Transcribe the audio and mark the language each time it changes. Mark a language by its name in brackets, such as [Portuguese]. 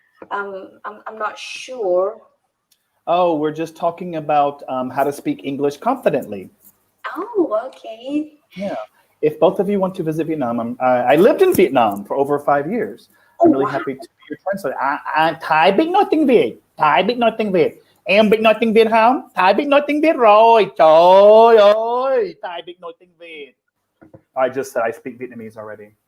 [English] I'm not sure. Oh, we're just talking about how to speak English confidently. Oh, okay. Yeah. If both of you want to visit Vietnam, I lived in Vietnam for over 5 years. I'm really happy to be your translator. [Vietnamese] Thái biết nói tiếng Việt. Thái biết nói tiếng Việt. Em biết nói tiếng Việt không? Thái biết nói tiếng Việt rồi. Trời ơi, Thái biết nói tiếng Việt. [English] I just said I speak Vietnamese already.